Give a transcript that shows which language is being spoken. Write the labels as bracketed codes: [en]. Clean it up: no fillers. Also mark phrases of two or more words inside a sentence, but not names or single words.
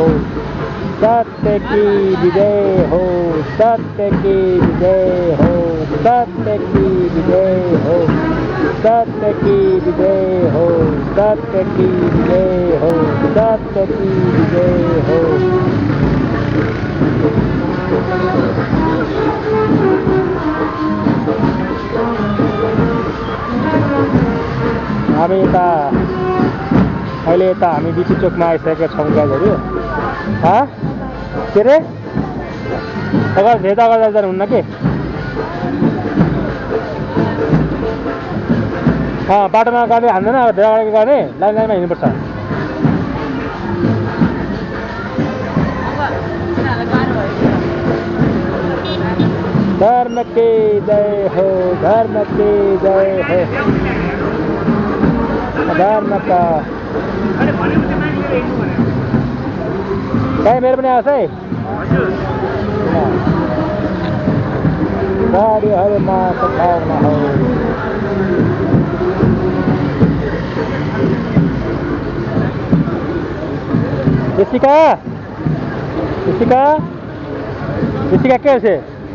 [hi] सत्य की विजय हो, सत्य की विजय हो, सत्य की विजय हो, सत्य की विजय हो, सत्य की विजय हो, सत्य की विजय हो। [ne] हामी अहिले यता हामी बिटी चोकमा आइसकेका छौँ गाईहरू। के अरे अगाडि धेरै अगाडि जानुहुन्न के? बाटोमा गाडी हान्दैन, धेरै अगाडि गर्ने लाइनमा हिँड्नुपर्छ। [hi] धर्म की जय हो, धर्म की जय हो। धर्म का [ne] कहीँ मेरो पनि आउँछ है। गाडीहरूमा सद्भावना हो। ऋषिका ऋषिका ऋषिका के हो से?